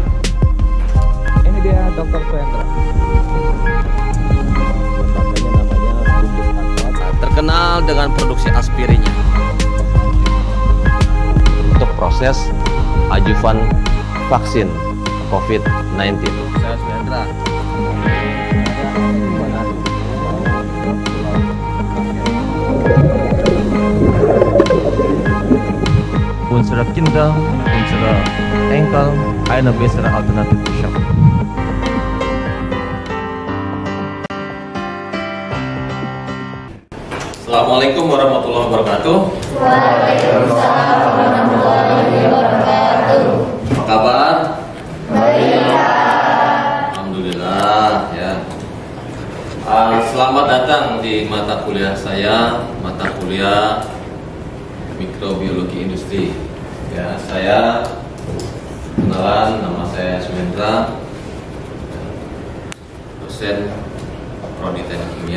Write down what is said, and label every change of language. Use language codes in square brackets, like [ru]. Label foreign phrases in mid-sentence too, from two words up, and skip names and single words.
[id] Ini dia Dr. Suhendra. Terkenal dengan produksi aspirinnya untuk proses ajuvan vaksin COVID-19. Saya Suhendra. [de] Unsere Kinder, unsere Enkel eine bessere Alternative schaffen. [ar] السلام عليكم ورحمة الله وبركاته. وعليكم السلام ورحمة الله وبركاته. [id] Apa kabar? Baik. Alhamdulillah ya. Selamat datang di mata kuliah saya, mata kuliah mikrobiologi industri. Ya, saya kenalan, nama saya Suhendra, dosen Prodi Teknik Kimia.